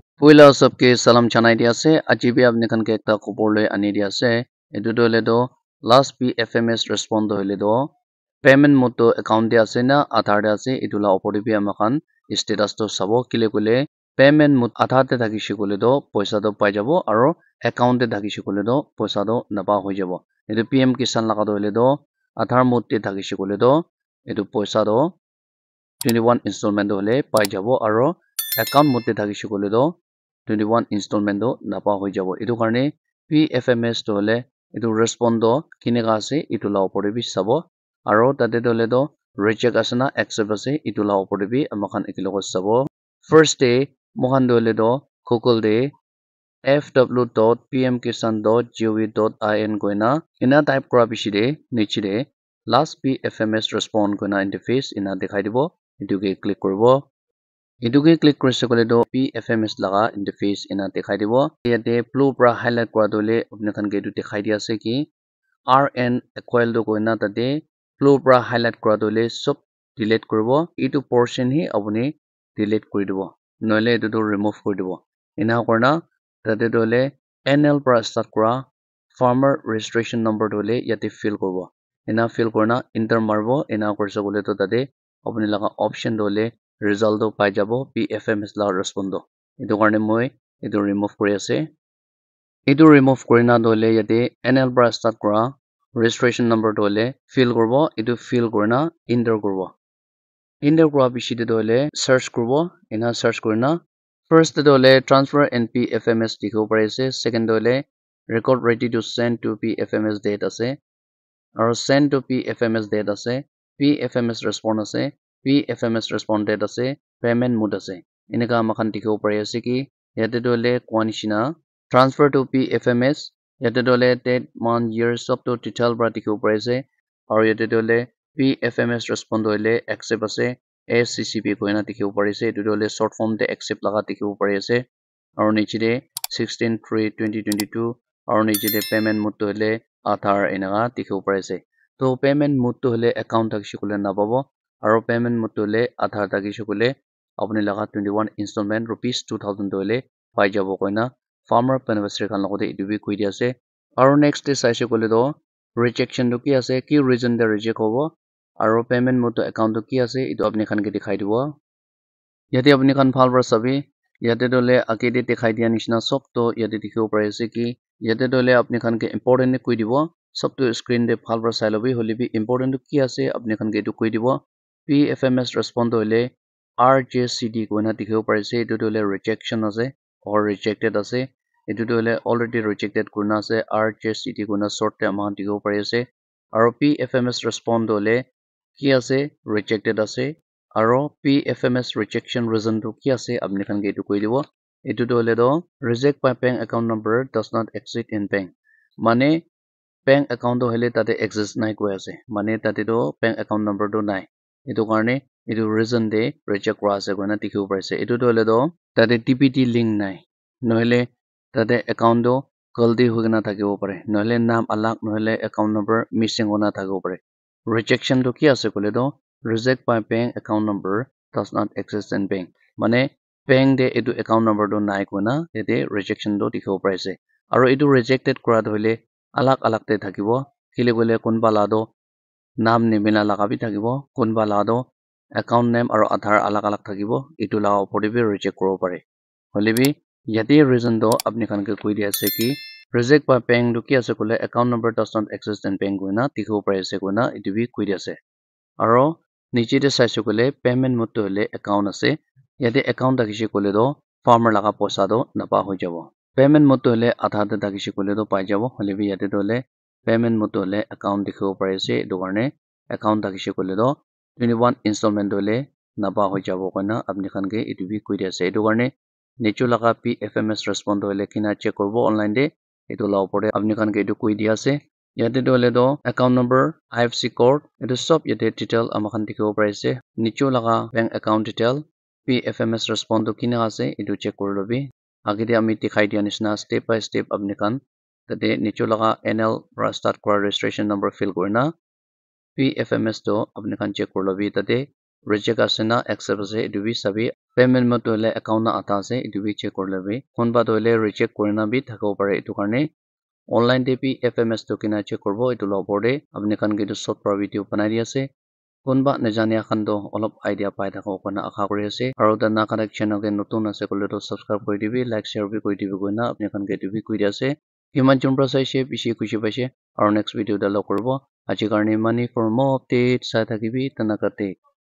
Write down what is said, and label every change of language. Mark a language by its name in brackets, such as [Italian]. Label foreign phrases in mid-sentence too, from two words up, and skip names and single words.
[Naga Pidgin] Wila sabke salam chanai dia se ajibi apne kan ke ekta khobor loi ani dia se etu do le do [English] last PFMS respond [Naga Pidgin] do le do payment moto account dia ase na aadhar dia ase etu la opor de bi amakan status to sabo kile kole payment mot aadhar te thaki shikole do paisa do pai jabo aro account te thaki shikole do paisa do napa hoi jabo etu [English] PM Kisan [Naga Pidgin] laga do le do aadhar mot te thaki shikole do etu paisa do [English] 21 installment [Naga Pidgin] do le pai jabo aro account mot te thaki shikole do 21 installment do napa hoi jabo etu karne PFMS to le etu respond do kinega ase etu la opor de bi sabo aro tate do le do reject asena accept ase etu la opor de bi amakan ekilogo sabo [English] first day [Naga Pidgin] mohan do le do google de fw.pmkisan.gov.in koina ina type kora bishi de niche de [English] last PFMS respond [Naga Pidgin] koina interface ina dekhai dibo etu ke click koribo etu ke click korise kole do PFMS laga interface ina dekhai dibo yate blue pra highlight kora dole apne khan ke etu dekhai dia ase ki RN equal do koina tate blue pra highlight kora dole sob delete koribo etu portion hi apuni delete kori dibo noile etu do remove kori dibo ina korna tate dole NL pra start kora [English] farmer registration number [Naga Pidgin] dole yate fill koribo ina fill korna enter marbo ina korse kole to tate apuni laga option dole result do pai jabo PFMS la respond do etu karne moi etu remove kori ase etu remove korina dole yate NL pra start kora [English] registration number [Naga Pidgin] dole fill korbo etu fill korina enter korbo enter kora bishi de dole search korbo ina search korina first dole transfer NPFMS dikhibo pare ase second dole [English] record ready to send to PFMS [Naga Pidgin] date ase aro [English] send to PFMS date [Naga Pidgin] ase [English] PFMS respond [Naga Pidgin] ase [English] PFMS respond date [Naga Pidgin] ase [English] payment mode [Naga Pidgin] ase enika makhan dikhibo pare ase ki yate dole kwanishina [English] transfer to PFMS [Naga Pidgin] yate dole date month year sub to detail bra dikhibo pare ase aro yate dole [English] PFMS respond [Naga Pidgin] dole accept ase ACCP koina dikhibo pare ase etu dole [English] short form [Naga Pidgin] de accept laga dikhibo pare ase aro niche de 16/3/2022 aro niche de [English] payment mode [Naga Pidgin] dole aadhar enaga dikhibo pare ase to [English] payment mode [Naga Pidgin] to hole account thak shikole na pabo aro [English] payment mode [Naga Pidgin] dole aadhar thak shikole apni laga [English] 21 installment rupees 2000 [Naga Pidgin] dole pai jabo koina [English] farmer beneficiary [Naga Pidgin] khan logote etu bi koi dia ase aro [English] next day [Naga Pidgin] saise kole do rejection to ki ase ki reason de reject hobo aro [English] payment mode [Naga Pidgin] to account to ki ase etu apni khan ke dikhai dibo yate apni khan bhal para sabi yate dole age de dikhai dia nishina sob to yate dikhibo pare ase ki yate dole apni khan ke important koi dibo sob to screen de bhal para sai lobi hole bi important to ki ase apni khan ke etu koi dibo [English] PFMS respond [Naga Pidgin] dole RJCD koina dikhibo pare ase etu dole rejection ase or rejected ase etu dole [English] already rejected [Naga Pidgin] kurna ase RJCD koina short te amount dikhibo pare ase aro [English] PFMS respond [Naga Pidgin] dole ki ase rejected ase aro [English] PFMS rejection reason [Naga Pidgin] to ki ase apni khan ke etu koi dibo etu dole do [English] reject by bank account number does not exist in bank [Naga Pidgin] mane [English] bank account [Naga Pidgin] to hele tate exist nai koi ase mane tate do [English] bank account number [Naga Pidgin] do nai etu karne etu reason de reject kora ase koina dikhibo pare ase etu dole do tate [English] TPT link [Naga Pidgin] nai nohile tate account do galti hoina thakibo pare nohile naam alag nohile [English] account number missing [Naga Pidgin] hona thakibo pare rejection to ki ase kole do [English] reject by bank account number does not exist in bank [Naga Pidgin] mane bank de etu [English] account number [Naga Pidgin] do nai koina ete rejection do dikhibo pare ase aro etu rejected kora hoile alag alag te thakibo kile kole kunba la do naam nimila laga bi thakibo kunba la do [English] account name [Naga Pidgin] aro aadhar alag alag thakibo etu la opor de bi reject koribo pare hole bi yate reason do apni khan ke koi dia ase ki [English] reject by bank [Naga Pidgin] do ki ase kole [English] account number does not exist in bank [Naga Pidgin] koina dikhibo pare ase koina etu bi koi dia ase aro niche de saise kole [English] payment mode [Naga Pidgin] to hole account ase yate account thakise kole do farmer laga paisa do napa hoi jabo [English] payment mode [Naga Pidgin] to hole aadhar te thakise kole do pai jabo hole bi yate dole [English] payment mode [Naga Pidgin] to hole account dikhibo pare ase etu karne account thakise kole do [English] 21 installment [Naga Pidgin] dole napa hoi jabo koina apni khan ke etu bi koi dia ase etu karne niche laga [English] PFMS respond [Naga Pidgin] hole kina check korbo online de etu la opor de apni khan ke etu koi dia ase yate dole do [English] account number IFSC code [Naga Pidgin] etu sob yate detail amakhan dikhibo pare ase niche laga [English] bank account detail PFMS respond [Naga Pidgin] to kina ase etu check kori lobi age de ami dikhai dia nishina [English] step by step [Naga Pidgin] apni khan tate niche laga NL ra start kora [English] registration number [Naga Pidgin] fill korina PFMS to apni khan check kori lobi tate reject ase na accept ase etu bi sabi [English] payment mode [Naga Pidgin] toile account na ata ase etu bi check korle bi konba toile reject korina bi thakabo pare etu karne online te bi [English] FMS token [Naga Pidgin] check korbo etu la opor de apni khan ke etu short para video banai di ase konba najania khan to olop idea pai thako kona akha kori ase aro ta na khan channel ke notun ase kole to subscribe kori dibi like share bi kori dibi koina apni khan ke etu bi koi ase iman jon pra saise bishi kushi paise aro next video da log korbo aji karne money [English] for more updates [Naga Pidgin] sa thakibi tanakate